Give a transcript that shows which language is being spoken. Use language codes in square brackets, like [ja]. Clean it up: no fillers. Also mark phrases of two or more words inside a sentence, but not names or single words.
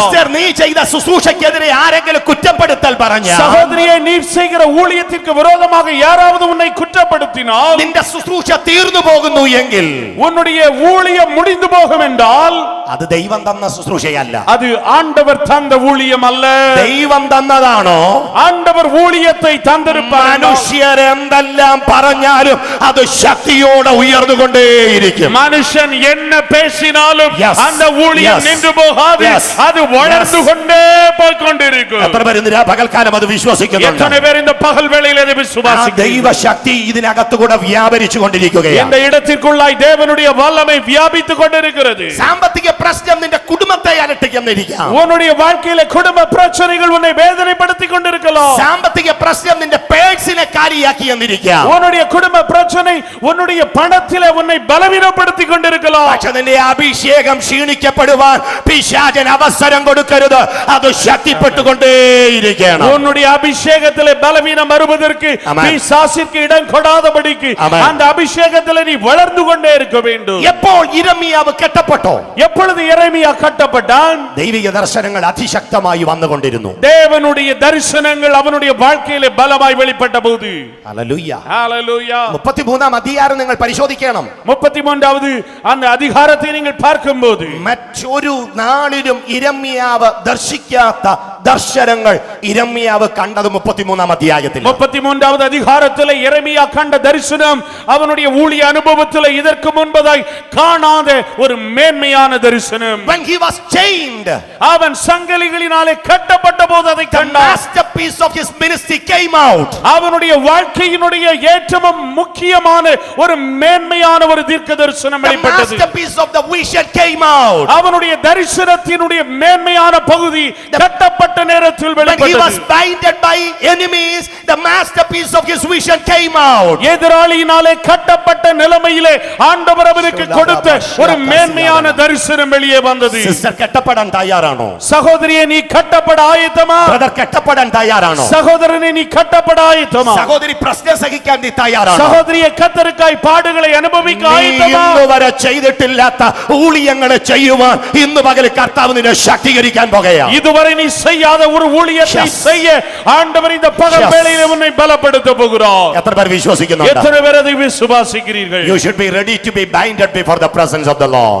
[ml] സിസ്റ്റർ നീ ചെയ്ത ശുശ്രൂഷയ്ക്കെതിരെ ആരെങ്കിലും കുറ്റപ്പെടുത്തൽ പറഞ്ഞാൽ, [ta] சகோதரியே, நீ செய்கிற ஊழியத்திற்கு விரோதமாக யாராவது உன்னை குற்றப்படுத்தினால், [ml] നിന്റെ ശുശ്രൂഷ തീർന്നു പോകുന്നു എങ്കിൽ, [ta] உன்னுடைய ஊழியம் முடிந்து போகும் என்றால், [ml] അത് ദൈവം തന്ന ശുശ്രൂഷയല്ല. [ta] அது ஆண்டவர் தந்த ஊழியம் அல்ல. [ml] ദൈവം തന്നതാണോ? [ta] ஆண்டவர் ஊழியத்தை தந்திருப்பார். [ml] മനുഷ്യർ എന്തെല്ലാം പറഞ്ഞാലും അത് ശക്തിയോടെ ഉയർന്നുകൊണ്ടേയിരിക്കും. [ta] மனுஷன் என்ன பேசினாலும் [en] Yes. [ta] அந்த ஊழியம் [en] Yes. [ta] நின்று போகாது. [en] Yes. [ta] அது வளர்ந்து கொண்டே போய் கொண்டிருக்கும். [ml] എത്ര പേര് ഇന്ന് പകൽക്കാലം അത് വിശ്വസിക്കുന്നുണ്ട്? [ta] எத்தனை பேர் இந்த பகல் வேளையில் அதை ആ விசுவாசிக்கிறீர்கள்? [ml] ദൈവശക്തി ഇതിനകത്തുകൂടെ വ്യാപരിച്ചു കൊണ്ടിരിക്കുകയാണ്. [ta] இந்த இடத்திற்குள்ளாய் தேவனுடைய வல்லமை வியாபித்துக் கொண்டிருக்கிறது. [ml] സാമ്പത്തിക പ്രശ്നം നിന്റെ കുടുംബത്തെ അലട്ടിക്കുന്നിരിക്കാം. [ta] உன்னுடைய வாழ்க்கையில குடும்ப பிரச்சனைகள் உன்னை வேதனைப்படுத்திக் கொண்டிருக்கலாம். [ml] സാമ്പത്തിക പ്രശ്നം നിന്റെ പേഴ്സിനെ കാലിയാക്കി എന്നിരിക്കാം. [ta] உன்னுடைய குடும்ப பிரச்சனை உன்னுடைய பணத்திலே உன்னை பலவீனப்படுத்திக் கொண்டிருக்கலாம். [ml] പക്ഷെ നിന്റെ അഭിഷേകം ക്ഷീണിക്കപ്പെടുവാൻ പിശാചൻ അവസരം കൊടുക്കരുത്. അത് ശക്തിപ്പെട്ടുകൊണ്ടേയിരിക്കണം. [ta] உன்னுடைய அபிஷேகத்திலே பலவீனம் வருவதற்கு [en] Amen. [ta] பிசாசிற்கு இடம் கொடாதபடிக்கு [en] Amen. [ta] அந்த அபிஷேகத்திலே நீ வளர்ந்து கொண்டே இருக்க வேண்டும். [ml] എപ്പോൾ യിരെമ്യാവ് കെട്ടപ്പെട്ടോ? [ta] எப்பொழுது எரேமியா கட்டப்பட்டான்? [ml] ദൈവിക ദർശനങ്ങൾ അതിശക്തമായി വന്നുകൊണ്ടിരുന്നു. [ta] தேவனுடைய தரிசனங்கள் அவனுடைய வாழ்க்கையிலே பலமாய் வெளிப்பட்ட போது, [ml] ഹല്ലേലൂയ. [ta] ஹalleluya, [ml] 33 അധ്യായം നിങ്ങൾ പരിശോധിക്കണം. [ta] 33வது அந்த அதிகாரத்தை நீங்கள் பார்க்கும்போது, [ml] മറ്റൊരു നാളിലും യിരെമ്യാവ് ദർശിക്കാത്ത ദർശനങ്ങൾ യിരെമ്യാവ് കണ്ടത് 33 അധ്യായത്തിൽ. [ta] 33வது அதிகாரத்திலே எரேமியா கண்ட தரிசனம் அவனுடைய ஊழிய அனுபவத்திலே இதற்கு முன்பதாய் காணாத ஒரு மேன்மையான தரிசனம். [en] When he was chained, [ta] அவன் சங்கிலிகளினாலே கட்டப்பட்ட போது அதை [en] the [ta] கண்டான். [en] masterpiece of his ministry came out. [ta] அவனுடைய வாழ்க்கையினுடைய ஏற்றமும் முக்கியமான ஒரு மேன்மையான ஒரு தீர்க்க தரிசனம் [en] The [ta] வெளிப்பட்டது. [en] masterpiece of the vision came out. [ta] அவனுடைய தரிசனத்தினுடைய மேன்மையான பகுதி கட்டப்பட்ட நேரத்தில் [en] When he was [ta] வெளிப்பட்டது. [en] binded by enemies, the masterpiece of his vision came out. [ta] எதிராளியினாலே கட்டப்பட்ட நிலைமையிலே ஆண்டவர் அவனுக்கு கொடுத்த ஒரு மேன்மையான தரிசனம் வெளியே வந்தது. [ml] സിസ്റ്റർ കെട്ടപ്പെടാൻ തയ്യാറാണോ? [ta] சகோதரியே, நீ கட்டப்பட ஆயத்தமா? [ml] ബ്രദർ കെട്ടപ്പെടാൻ തയ്യാറാണോ? [ta] சகோதரனே, நீ கட்டப்பட ஆயத்தமா? [ml] സഹോദരി പ്രശ്നം സഹിക്കാൻ നീ തയ്യാറാണോ? [ta] சகோதரியே, கர்த்தருக்காய் பாடுகளை அனுபவிக்க [ml] നീ [ta] ஆயத்தமா? [ml] ഇന്ന് വരെ ചെയ്തിട്ടില്ലാത്ത ഊഴിയങ്ങളെ ചെയ്യുവാൻ ഇന്ന് പകൽ കർത്താവ് നിന്നെ ശക്തീകരിക്കാൻ പോകുകയാണ്. [ta] இதுவரை நீ செய்யாத ஒரு ஊழியத்தை [en] Yes. [ta] செய்ய ஆண்டவர் இந்த பகல் [en] Yes. [ta] வேளையிலே உன்னை பலப்படுத்த போகிறார். [ml] എത്ര പേർ വിശ്വസിക്കുന്നുണ്ട്? [ta] எத்தனை பேர் அதை விசுவாசிக்கிறீர்கள்? [en] You should be ready to be binded before the presence of the Lord.